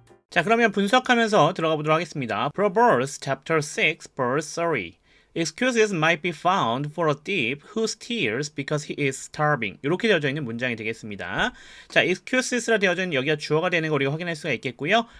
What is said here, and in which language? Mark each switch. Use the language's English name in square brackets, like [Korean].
[Korean] 자, 그러면 분석하면서 들어가 보도록 하겠습니다. [English] Proverbs chapter 6 verse 30. Excuses might be found for a thief who steals because he is starving. [Korean] 이렇게 되어져 있는 문장이 되겠습니다. 자, excuses라 되어져 있는 여기가 주어가 되는 거 우리가 확인할 수가 있겠고요.